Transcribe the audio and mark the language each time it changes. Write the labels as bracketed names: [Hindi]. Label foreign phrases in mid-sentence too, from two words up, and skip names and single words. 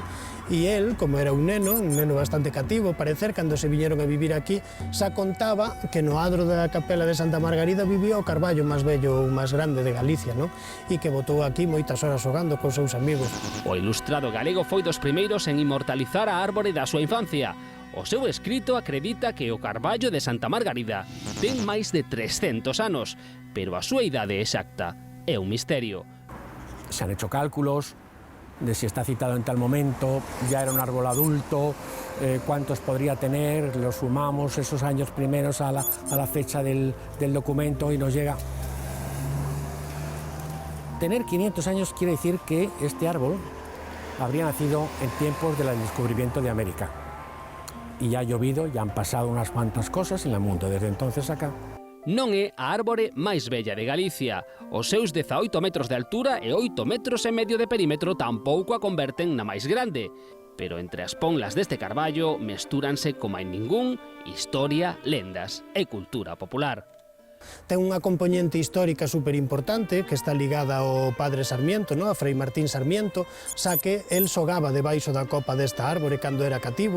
[Galician] E el, como era un neno bastante cativo, parecer, cando se viñeron a vivir aquí, xa contaba que no adro da capela de Santa Margarida vivía o carballo máis bello ou máis grande de Galicia, non? E que botou aquí moitas horas xogando cos seus amigos. O ilustrado galego foi dos primeiros en inmortalizar a árbore da súa infancia. O seu escrito acredita que o carballo de Santa Margarida ten máis de 300 anos, pero a súa idade exacta é un misterio. [Spanish] Se han hecho cálculos de si está citado en tal momento, ya era un árbol adulto, cuántos podría tener, los sumamos esos años primeros a la fecha del documento y nos llega. Tener 500 años quiere decir que este árbol habría nacido en tiempos del descubrimiento de América. Y ya ha llovido, ya han pasado unas cuantas cosas en el mundo desde entonces acá. [Galician] Non é a árbore máis bella de Galicia. Os seus 18 metros de altura e 8 metros e medio de perímetro tampouco a converten na máis grande. Pero entre as ponlas deste carballo mestúranse como hai ningún historia, lendas e cultura popular. Ten unha componente histórica superimportante que está ligada ao padre Sarmiento, a Frei Martín Sarmiento, xa que el xogaba debaixo da copa desta árbore cando era cativo.